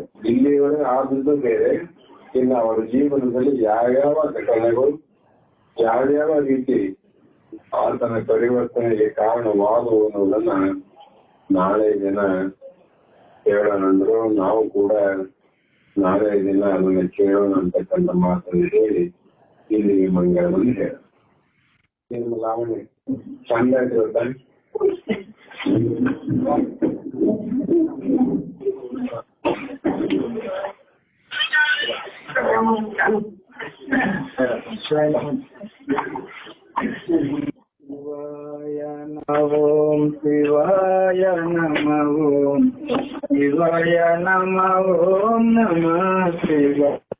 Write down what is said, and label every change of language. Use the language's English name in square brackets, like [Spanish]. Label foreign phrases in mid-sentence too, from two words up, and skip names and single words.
[Kannada] ಇಲ್ಲಿವರೆಗೆ ಆದದ್ದು ಬೇರೆ, ಇನ್ನು ಅವರ ಜೀವನದಲ್ಲಿ ಯಾವ್ಯಾವ ಘಟನೆಗಳು ಯಾವ್ಯಾವ ರೀತಿ ಆತನ ಪರಿವರ್ತನೆಗೆ ಕಾರಣವಾದವು ಅನ್ನೋದನ್ನ ನಾಳೆ ದಿನ ಕೇಳೋಣಂದ್ರು. ನಾವು ಕೂಡ ನಾಳೆ ದಿನ ಅದನ್ನ ಕೇಳೋಣ ಅಂತಕ್ಕಂಥ ಮಾತನ್ನು ಹೇಳಿ ಇಲ್ಲಿ ಮಂಗಳವನ್ನು ಹೇಳ. ಲಾವಣಿ ಚಂದ ಆಯ್ತು. [Sanskrit] ಶಿವಾಯ ನಮಃ ಶಿವಾಯ ನಮಃ ಶಿವಾಯ ನಮಃ ನಮಃ ಶಿವಾಯ.